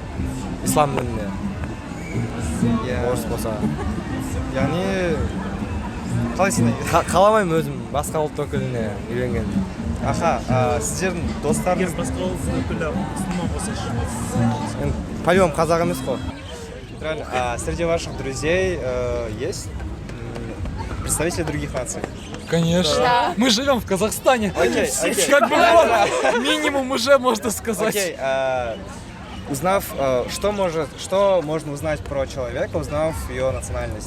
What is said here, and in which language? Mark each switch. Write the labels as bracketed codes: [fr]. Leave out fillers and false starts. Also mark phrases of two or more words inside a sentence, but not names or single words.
[kk] Ислам дініне. Орыс болса. Яғни қалай сен? Қаламаймын өзім басқа ұлт өкіліне үйленген. Сіздердің достарыңыз басқа ұлт өкілі мұсылман болса. По-любому қазақ емес қой. [ru] Среди ваших друзей есть представители других наций? Конечно. Да. Мы живем в Казахстане. Окей. Как бы вот, минимум уже можно сказать. Окей. Узнав, что можно узнать про человека, узнав ее национальность?